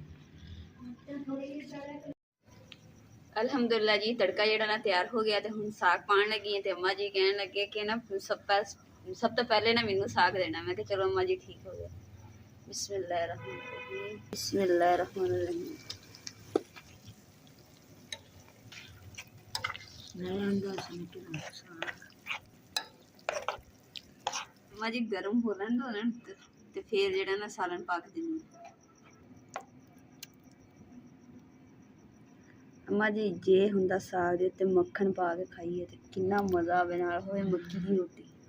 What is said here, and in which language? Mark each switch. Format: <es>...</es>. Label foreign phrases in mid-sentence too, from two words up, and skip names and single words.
<pa>ਅਲਹਮਦੁਲਿਲਾ ਜੀ, ਤੜਕਾ ਜਿਹੜਾ ਨਾ ਤਿਆਰ ਹੋ ਗਿਆ ਤੇ ਹੁਣ ਸਾਗ ਪਾਉਣ ਲੱਗੀ ਹੈ। ਤੇ ਅੰਮਾ ਜੀ ਕਹਿਣ ਲੱਗੇ ਕਿ ਨਾ ਸਭ ਤੋਂ ਪਹਿਲੇ ਨਾ ਮੈਨੂੰ ਸਾਗ ਦੇਣਾ। ਮੈਂ ਕਿਹਾ ਚਲੋ ਅੰਮਾ ਜੀ ਠੀਕ ਹੋ ਗਿਆ।</pa> <ar>بسم الله الرحمن الرحيم، بسم الله الرحمن الرحيم.</ar> <pa>ਅੰਮਾ ਜੀ ਗਰਮ ਹੋ ਲੈਣ ਦੋ ਤੇ ਫਿਰ ਜਿਹੜਾ ਨਾ ਸਾਲਨ ਪਾ ਕੇ ਦਿੰਦੀ। ਅੰਮਾ ਜੀ ਜੇ ਹੁੰਦਾ ਸਾਗ ਦੇ ਉੱਤੇ ਮੱਖਣ ਪਾ ਕੇ ਖਾਈਏ ਤੇ ਕਿੰਨਾ ਮਜ਼ਾ ਆਵੇ, ਨਾਲ ਹੋਵੇ ਮੱਕੀ ਦੀ ਰੋਟੀ।</pa>